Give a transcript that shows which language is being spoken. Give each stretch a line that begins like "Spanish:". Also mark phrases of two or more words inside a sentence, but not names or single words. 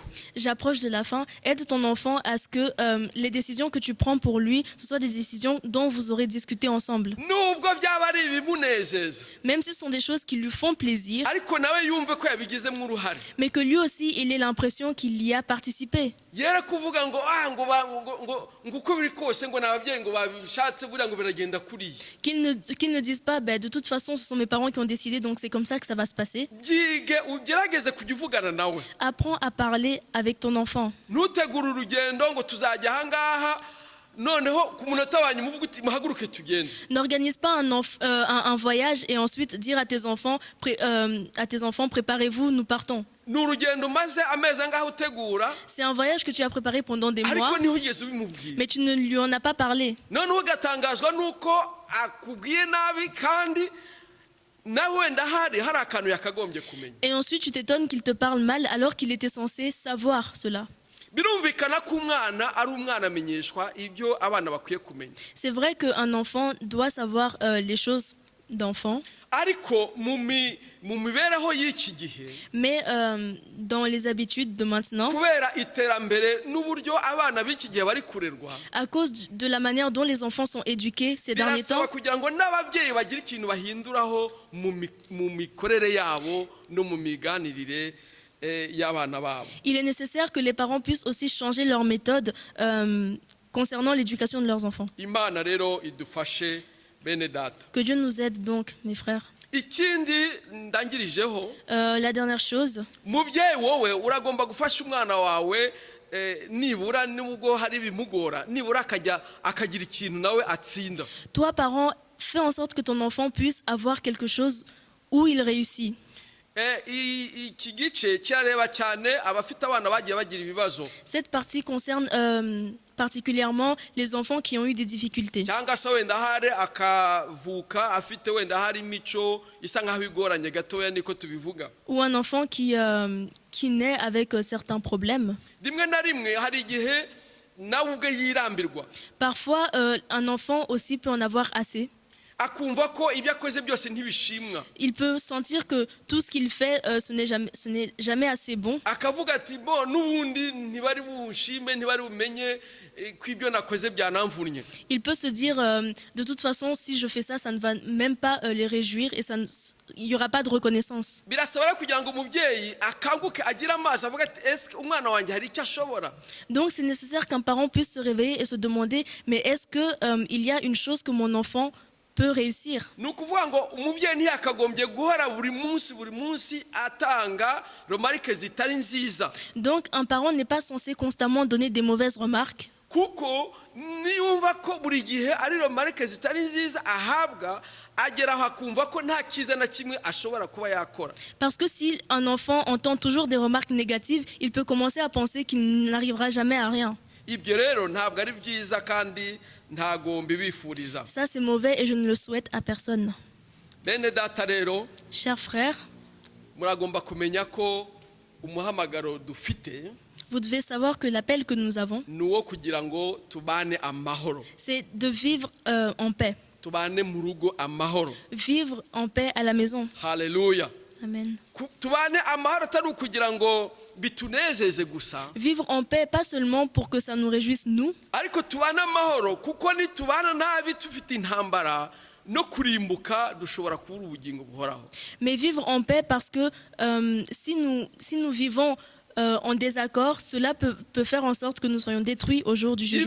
French: J'approche de la fin. Aide ton enfant à ce que les décisions que tu prends pour lui, ce soient des décisions dont vous aurez discuté ensemble.
Kinyarwanda: Nubwo byaba ari ibimunezeza
French: Même si ce sont des choses qui lui font plaisir,
Kinyarwanda: ariko nawe yumve ko yabigizemo uruhare.
French: mais que lui aussi, il ait l'impression qu'il y a participé.
Kinyarwanda: Yere kuvuga ngo ngo uko biri kose ngo n'ababyeyi ngo babishatse buriya ngo biragenda kuriya.
French: Qu'ils ne disent pas, de toute façon, ce sont mes parents qui ont décidé, donc c'est comme ça que ça va se passer.
Kinyarwanda: Byige ugerageze kujya uvugana nawe.
French: Apprends à parler avec ton enfant.
Kinyarwanda: Ntutegure urugendo ngo tuzajya ahangaha noneho ku munota wanyu muvuga uti muhaguruke tugende.
French: N'organise pas un voyage et ensuite dire à tes enfants, préparez-vous, nous partons.
Kinyarwanda: Ni urugendo maze amezi angahe utegura
French: C'est un voyage que tu as préparé pendant des mois,
Kinyarwanda: ariko niho ugeze ubimubwira.
French: mais tu ne lui en as pas parlé.
Kinyarwanda: Noneho ugatangazwa nuko akubwiye nabi kandi nawe wenda hari akantu yakagombye kumenya.
French: Et ensuite, tu t'étonnes qu'il te parle mal alors qu'il était censé savoir cela.
Kinyarwanda: Birumvikana ko umwana ari umwana amenyeshwa ibyo abana bakwiye kumenya.
French: C'est vrai qu'un enfant doit savoir les choses d'enfant,
Kinyarwanda: Ariko mu mibereho y'iki gihe
French: mais dans les habitudes de maintenant,
Kinyarwanda: kubera iterambere n'uburyo abana b'iki gihe bari kurerwa,
French: à cause de la manière dont les enfants sont éduqués ces derniers temps,
Kinyarwanda: birasaba kugira ngo n'ababyeyi bagire ikintu bahinduraho mu mikorere yabo no mu miganirire y'abana babo.
French: il est nécessaire que les parents puissent aussi changer leur méthode concernant l'éducation de leurs enfants.
Kinyarwanda: Imana rero idufashe bene data.
French: Que Dieu nous aide donc, mes frères.
Kinyarwanda: ikindi ndangirijeho
French: La dernière chose,
Kinyarwanda: mubyeyi wowe uragomba gufasha umwana wawe nibura nubwo hari ibimugora nibura akagira ikintu nawe atsinda.
French: toi parent, fais en sorte que ton enfant puisse avoir quelque chose où il réussit.
Kinyarwanda: Iki gice kirareba cyane abafite abana bagiye bagira ibibazo
French: Cette partie concerne particulièrement les enfants qui ont eu des difficultés.
Kinyarwanda: cyangwa se wenda hari akavuka afite wenda hari imico isa nkaho igoranye gatoya niko tubivuga.
French: Ou un enfant qui naît avec certains problèmes.
Kinyarwanda: Rimwe na rimwe hari igihe nawe ubwe yirambirwa
French: Parfois, un enfant aussi peut en avoir assez.
Kinyarwanda: akumva ko ibyo akoze byose ntibishimwa,
French: Il peut sentir que tout ce qu'il fait, ce n'est jamais assez bon.
Kinyarwanda: akavuga ati bo n'ubundi ntibari bushime ntibari bumenye ko ibyo nakoze byanamvunnye.
French: Il peut se dire, de toute façon, si je fais ça, ça ne va même pas les réjouir et il n'y aura pas de reconnaissance.
Kinyarwanda: Birasaba rero kugira ngo umubyeyi akanguke agire amaso avuga ati ese umwana wanjye hari icyo ashobora.
French: Donc c'est nécessaire qu'un parent puisse se réveiller et se demander, mais est-ce qu'il y a une chose que mon enfant peut réussir?
Kinyarwanda: Ni ukuvuga ngo umubyeyi ntiyakagombye guhora buri munsi atanga remarike zitari nziza,
French: Donc un parent n'est pas censé constamment donner des mauvaises remarques.
Kinyarwanda: kuko niyumva ko buri gihe ari remarike zitari nziza ahabwa agera aho akumva ko nta cyiza na kimwe ashobora kuba yakora.
French: Parce que si un enfant entend toujours des remarques négatives, il peut commencer à penser qu'il n'arrivera jamais à rien.
Kinyarwanda: Ibyo rero ntabwo ari byiza kandi ntago mbibifuriza.
French: Ça c'est mauvais et je ne le souhaite à personne.
Kinyarwanda: Bene data rero
French: Chers frères,
Kinyarwanda: muragomba kumenya ko umuhamagaro dufite
French: vous devez savoir que l'appel que nous avons,
Kinyarwanda: ni uwo kugira ngo tubane amahoro,
French: c'est de vivre en paix.
Kinyarwanda: tubane mu rugo amahoro.
French: Vivre en paix à la maison.
Kinyarwanda: Haleluya. Amen. Tubane amahoro atari ukugira ngo bitunezeze gusa,
French: Vivre en paix, pas seulement pour que ça nous réjouisse nous,
Kinyarwanda: ariko tubane amahoro kuko nitubana nabi tufite intambara no kurimbuka dushobora kubura ubugingo buhoraho.
French: mais vivre en paix parce que si nous vivons en désaccord, cela peut faire en sorte que nous soyons détruits au jour du jugement.